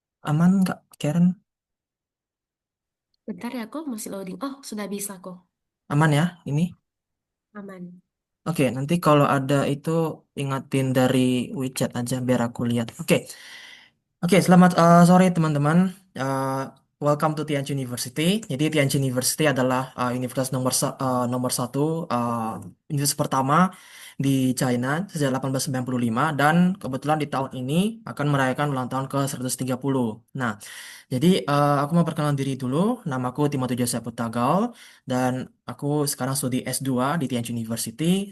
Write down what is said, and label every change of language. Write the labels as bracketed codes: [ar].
[id] Aman nggak, Karen? Bentar ya, kok masih loading. Oh, sudah bisa kok. Aman ya ini? Aman. Oke, nanti kalau ada itu ingatin dari WeChat aja biar aku lihat. Oke, oke, selamat sore teman-teman. [en] Eh, Welcome to Tianjin University. [id] Jadi Tianjin University adalah universitas nomor satu, universitas pertama di China sejak 1895 dan kebetulan di tahun ini akan merayakan ulang tahun ke 130. Nah, jadi aku mau perkenalan diri dulu. Namaku Timothy Joseph Putagal dan aku sekarang studi S2 di Tianjin University.